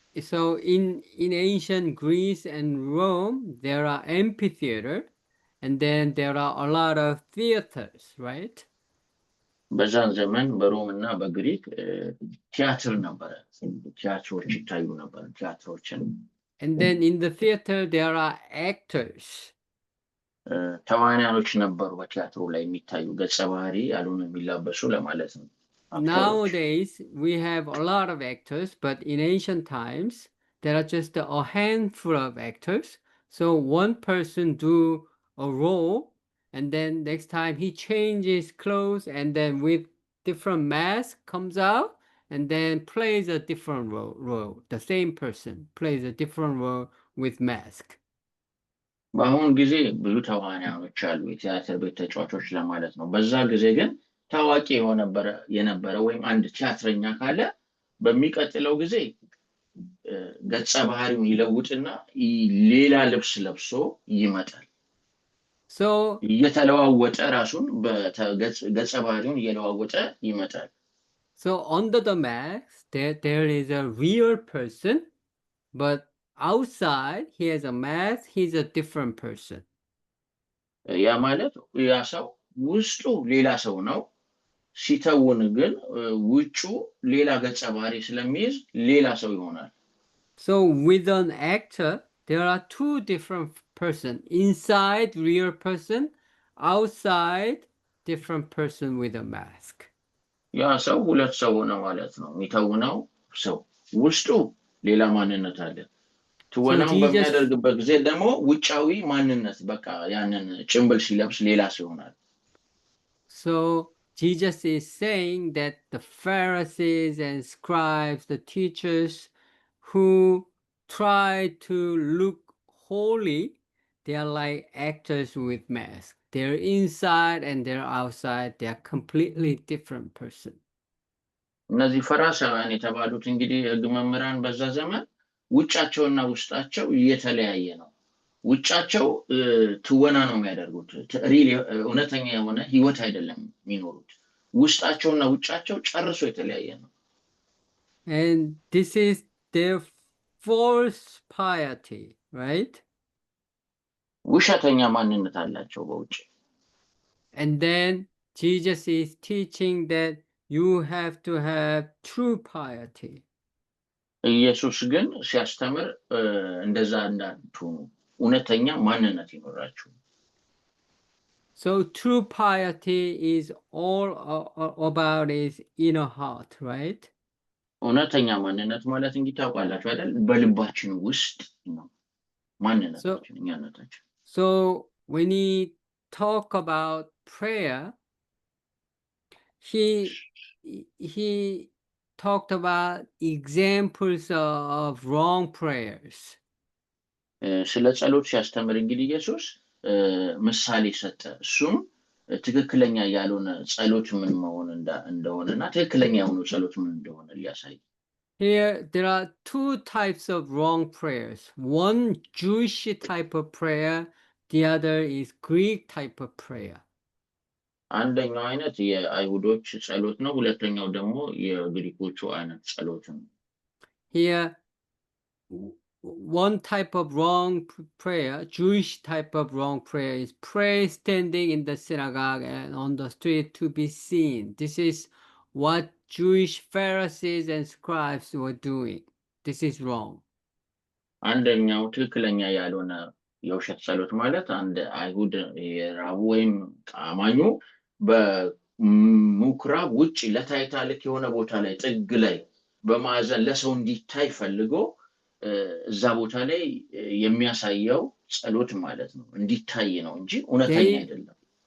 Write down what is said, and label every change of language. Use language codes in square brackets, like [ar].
[en] So in ancient Greece and Rome, there are amphitheater, and then there are a lot of theaters, right? [am] በዛን ዘመን በሮም እና በግሪክ ቲያትር ነበረ ቲያትሮች ይታዩ ነበር ቲያትሮችን [en] And then in the theater there are actors. [am] ተዋናዮች ነበሩ በቲያትሩ ላይ የሚታዩ ገጸ ባህሪ ያልሆነ የሚላበሱ ለማለት ነው [en] Nowadays we have a lot of actors, but in ancient times there are just a handful of actors. So one person do a role, and then next time he changes clothes, and then with different mask comes out, and then plays a different role. The same person plays a different role with mask. [am] በአሁን ጊዜ ብዙ ተዋናዮች አሉ የቲያትር ቤት ተጫዋቾች ለማለት ነው በዛ ጊዜ ግን ታዋቂ የነበረ ወይም አንድ ቲያትረኛ ካለ በሚቀጥለው ጊዜ ገጸ ባህሪውን ይለውጥና ሌላ ልብስ ለብሶ ይመጣል [en] So [am] እየተለዋወጠ ራሱን በገጸ ባህሪውን እየለዋወጠ ይመጣል [en] So under the mask there is a real person, but outside he has a mask, he's a different person. [am] ያ ማለት ያ ሰው ውስጡ ሌላ ሰው ነው ሲተውን ግን ውጩ ሌላ ገጸ ባህሪ ስለሚይዝ ሌላ ሰው ይሆናል [en] So with an actor there are two different person, inside real person, outside different person with a mask. [am] ያ ሰው ሁለት ሰው ነው ማለት ነው የሚተውነው ሰው ውስጡ ሌላ ማንነት አለ ትወናው በሚያደርግበት ጊዜ ደግሞ ውጫዊ ማንነት በቃ ያንን ጭምብል ሲለብስ ሌላ ሰው ይሆናል [en] So Jesus is saying that the Pharisees and scribes, the teachers who try to look holy, they are like actors with masks. They're inside and they're outside. They are completely different person. [am] እነዚህ ፈሪሳውያን የተባሉት እንግዲህ ሕግ መምህራን በዛ ዘመን ውጫቸውና ውስጣቸው የተለያየ ነው ውጫቸው ትወና ነው የሚያደርጉት ሪል እውነተኛ የሆነ ህይወት አይደለም የሚኖሩት ውስጣቸውና ውጫቸው ጨርሶ የተለያየ ነው [en] And this is their false piety, right? [am] ውሸተኛ ማንነት አላቸው በውጭ [en] And then Jesus is teaching that you have to have true piety. [am] ኢየሱስ ግን ሲያስተምር እንደዛ እንዳትሆኑ እውነተኛ ማንነት ይኖራችሁ [en] So true piety is all about his inner heart, right? [am] እውነተኛ ማንነት ማለት እንግዲህ ታውቃላችሁ አይደል በልባችን ውስጥ ነው ማንነታችን እኛነታችን [en] So when he talk about prayer, he talked about examples of wrong prayers. [am] ስለ ጸሎት ሲያስተምር እንግዲህ ኢየሱስ ምሳሌ ሰጠ እሱም ትክክለኛ ያልሆነ ጸሎት ምን መሆን እንደሆነና ትክክለኛ የሆነ ጸሎት ምን እንደሆነ ሊያሳይ [en] Here there are two types of wrong prayers. One Jewish type of prayer, the other is Greek type of prayer. [am] አንደኛው አይነት የአይሁዶች ጸሎት ነው ሁለተኛው ደግሞ የግሪኮቹ አይነት ጸሎት ነው [en] Here one type of wrong prayer, Jewish type of wrong prayer, is pray standing in the synagogue and on the street to be seen. This is what Jewish Pharisees and scribes were doing. This is wrong. [am] አንደኛው ትክክለኛ ያልሆነ የውሸት ጸሎት ማለት አንድ አይሁድ የራቡ ወይም አማኙ በምኩራብ ውጭ ለታይታ ልክ የሆነ ቦታ ላይ ጥግ ላይ በማዕዘን ለሰው እንዲታይ ፈልጎ እዛ ቦታ ላይ የሚያሳየው ጸሎት ማለት ነው። እንዲታይ ነው እንጂ እውነተኛ አይደለም።